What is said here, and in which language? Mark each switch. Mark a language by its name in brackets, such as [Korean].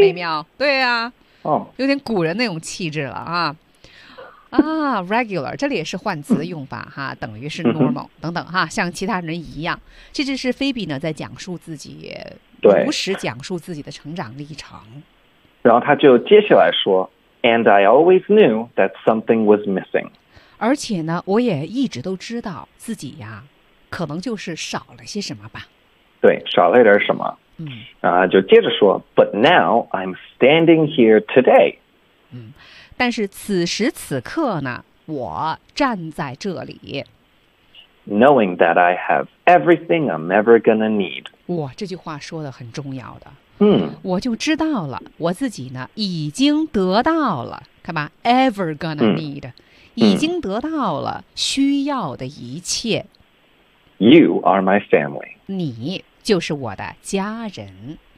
[Chinese] 美妙，对啊， oh. 有点古人那种气质了啊。啊 ，regular， 这里也是换词用法，嗯，哈，等于是 normal，嗯，等等哈，像其他人一样。这就是菲比呢在讲述自己，对，如实讲述自己的成长历程。然后他就接下来说 ， [English] And I always knew that something was missing。 [Chinese] 而且呢，我也一直都知道自己呀，可能就是少了些什么吧。对，少了点什么。嗯，啊，就接着说 ， [English] But now I'm standing here today。嗯。 [Chinese] 但是此时此刻呢，我站在这里 [English] ，knowing that I have everything I'm ever gonna need。 [Chinese] 哇，这句话说的很重要的。嗯，我就知道了，我自己呢已经得到了，看吧 ， [English] ever gonna need，嗯， [Chinese] 已经得到了需要的一切。 [English] You are my family。 [Chinese] 你就是我的家人。